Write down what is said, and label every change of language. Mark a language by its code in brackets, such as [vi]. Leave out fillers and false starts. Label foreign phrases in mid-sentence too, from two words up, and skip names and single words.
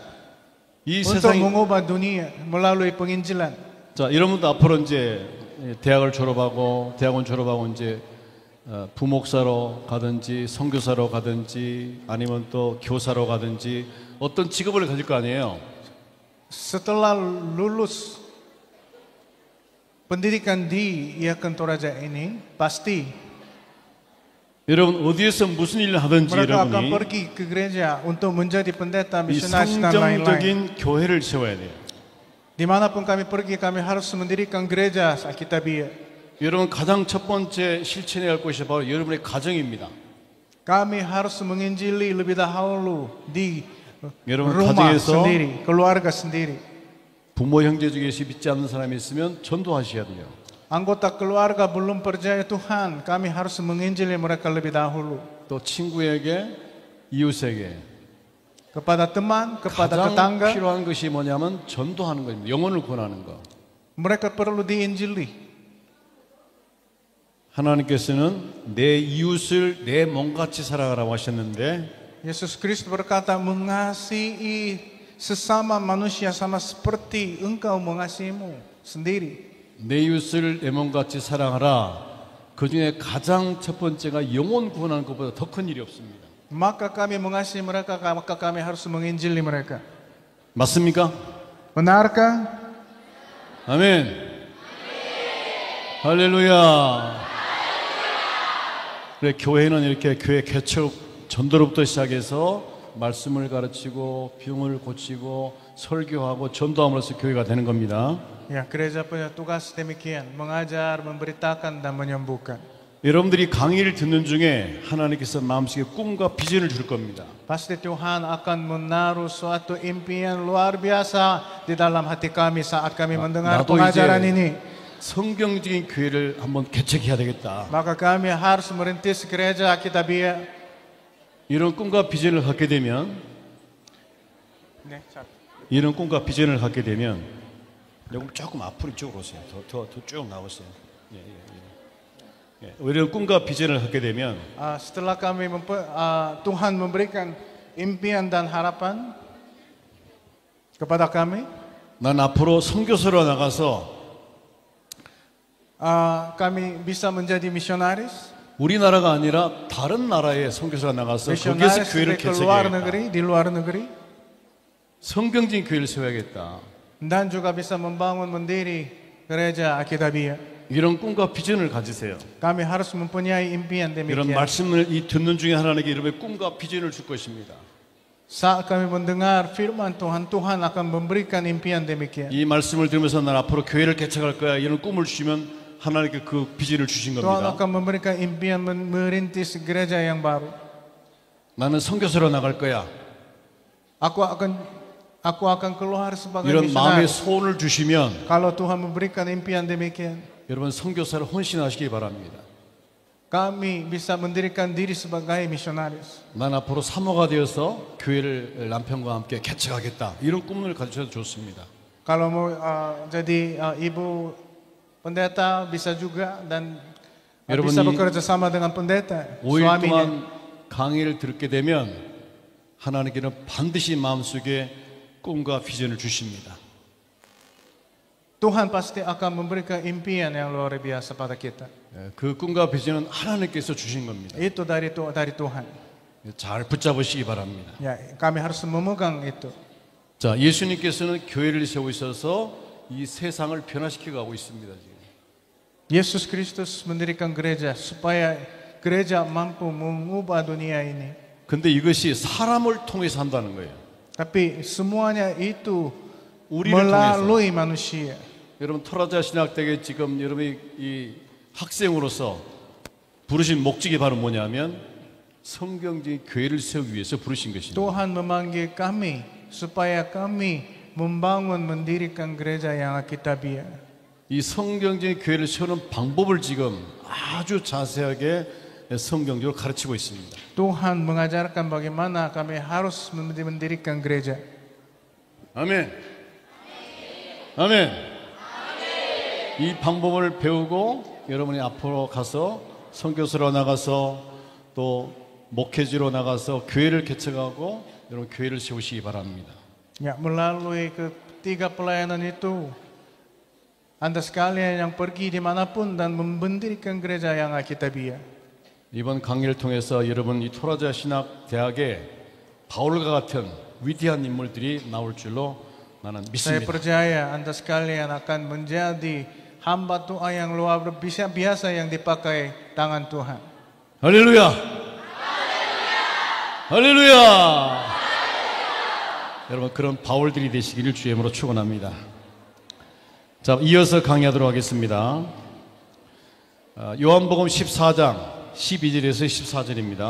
[ko] 이 [id] untuk [ko] 세상이 [id] mengubah dunia melalui penginjilan. [ko] 자, 여러분도 앞으로 이제 대학원 졸업하고 이제 부목사로 가든지 선교사로 가든지 아니면 또 교사로 가든지 어떤 직업을 가질 거 아니에요. [id] Setelah lulus pendidikan di Yakin Toraja ini, pasti [ko] 여러분 어디에서 무슨 일을 하든지 [id] mereka akan [ko] 여러분이 [id] pergi ke gereja untuk menjadi pendeta, [ko] 이 [id] misionaris dan lain-lain. [ko] 성경적인 교회를 세워야 돼요. [id] Dimanapun kami pergi, kami harus mendirikan gereja Alkitabiah. [ko] 여러분 가장 첫 번째 실천해야 할 것이 바로 여러분의 가정입니다. [id] Kami harus menginjili lebih dahulu di [ko] 여러분 [id] rumah [ko] 가정에서 [id] sendiri, keluarga sendiri. [ko] 부모 형제 중에서 믿지 않는 사람이 있으면 전도하셔야 돼요. [id] Anggota keluarga belum percaya Tuhan, kami harus menginjili mereka lebih dahulu. [ko] 또 친구에게, 이웃에게 [id] Kepada teman, kepada [ko] 가장 [id] tetangga, [ko] 필요한 것이 뭐냐면 전도하는 겁니다. 영혼을 구원하는 거. [id] mereka perlu diinjili. [ko] 하나님께서는 내 이웃을 내 몸같이 사랑하라고 하셨는데 [id] Yesus Kristus berkata, mengasihi sesama manusia sama seperti engkau mengasihimu sendiri. [ko] 내 이웃을 내 몸같이 사랑하라. 그 중에 가장 첫 번째가 영혼 구원하는 것보다 더 큰 일이 없습니다. [id] Maka kami mengasihi mereka, maka kami harus menginjili mereka. [ko] 맞습니까? [id] Benarkah? [ko] 아멘. 할렐루야. 그래, 교회는 이렇게 교회 개척 전도로부터 시작해서 말씀을 가르치고 병을 고치고 설교하고 전도함으로써 교회가 되는 겁니다. [id] Ya, gereja punya tugas demikian, mengajar, memberitakan dan menyembuhkan. [ko] 여러분들이 강의를 듣는 중에 하나님께서 마음속에 꿈과 비전을 줄 겁니다. [id] Pasti Tuhan akan menaruh suatu impian luar biasa di dalam hati kami saat kami mendengar [ko] 나도 [id] pengajaran [ko] 이제 [id] ini. [ko] 성경적인 교회를 한번 개척해야 되겠다. [id] Maka kami harus merintis gereja Alkitabiah. [ko] 이런 꿈과 비전을 갖게 되면 여러분 조금 앞으로 이쪽으로 오세요. 더 쭉 나오세요. 이런 꿈과 비전을 갖게 되면 [id] Setelah kami Tuhan memberikan impian dan harapan kepada kami, [ko] 난 앞으로 선교사로 나가서 [id] kami bisa menjadi misionaris. [ko] 우리나라가 아니라 다른 나라에 선교사가 나가서 거기에서 [id] Misionaris [ko] 교회를 [id] di luar [ko] 개척해야겠다. [id] negeri, di luar negeri, [ko] 성경적인 교회를 세워야겠다. [id] dan juga bisa membangun mendiri gereja Alkitabiah. [ko] 이런 꿈과 비전을 가지세요. [id] Kami harus mempunyai impian [ko] 이런 [id] demikian. [ko] 말씀을 이 듣는 중에 하나님께 여러분의 꿈과 비전을 줄 것입니다. [id] Saat kami mendengar firman Tuhan, Tuhan akan memberikan impian demikian. [ko] 이 말씀을 들으면서 난 앞으로 교회를 개척할 거야 이런 꿈을 주시면 하나님께 그 비전을 주신 [id] Tuhan [ko] 겁니다. [id] akan memberikan impian merintis gereja yang baru. [ko] 나는 선교사로 나갈 거야. [id] Aku akan keluar sebagai [ko] 이런 마음의 [id] misionaris. [ko] 소원을 주시면 [id] Kalau Tuhan memberikan impian demikian, [ko] 여러분 선교사를 헌신하시기 바랍니다. [id] kami bisa mendirikan diri sebagai misionaris. [ko] 난 앞으로 사모가 되어서 교회를 남편과 함께 개척하겠다. 이런 꿈을 가지셔도 좋습니다. [id] Kalau mau jadi ibu pendeta bisa juga dan [ko] 여러분, [id] bisa [ko] 이 [id] bekerja sama dengan pendeta [ko] 5일 [id] suaminya. [ko] 동안 강의를 듣게 되면 하나님께는 반드시 마음속에 꿈과 비전을 주십니다. [id] Tuhan pasti akan memberikan impian yang luar biasa pada kita. [ko] 그 꿈과 비전은 하나님께서 주신 겁니다. [id] Itu dari Tuhan. [ko] 잘 붙잡으시기 바랍니다. [id] Ya, kami harus memegang itu. [ko] 자, 예수님께서는 교회를 세우셔서 이 세상을 변화시켜 가고 있습니다. 지금. [id] Yesus Kristus mendirikan gereja supaya gereja mampu mengubah dunia ini. [ko] 근데 이것이 사람을 통해서 한다는 거예요. [id] Tapi semuanya itu [ko] 우리를 통해서. [id] melalui manusia. [ko] 여러분 토라자 신학대에 지금 여러분이 이 학생으로서 부르신 목적이 바로 뭐냐면 성경적인 교회를 세우기 위해서 부르신 것입니다. [id] Tuhan memanggil kami supaya kami membangun mendirikan gereja yang Alkitabiah. [ko] 이 성경적인 교회를 세우는 방법을 지금 아주 자세하게 성경적으로 가르치고 있습니다. [id] Tuhan mengajarkan bagaimana kami harus mendirikan gereja. [ko] 아멘. 아멘. 이 방법을 배우고 여러분이 앞으로 가서 선교사로 나가서 또 목회지로 나가서 교회를 개척하고 여러분 교회를 세우시기 바랍니다. [id] Ya, melalui ketiga pelayanan itu, Anda sekalian yang pergi dimanapun dan mendirikan gereja yang Alkitabiah. [ko] 이번 강의를 통해서 여러분 이 토라자 신학 대학에 바울과 같은 위대한 인물들이 나올 줄로 나는 [id] Saya [ko] 믿습니다. [id] percaya Anda sekalian akan menjadi hamba Tuhan yang luar biasa yang dipakai tangan Tuhan. [ko] 할렐루야! 할렐루야! 여러분 그런 바울들이 되시기를 주의 이름으로 축원합니다. 자, 이어서 강의하도록 하겠습니다. 요한복음 14장 12절에서 14절입니다.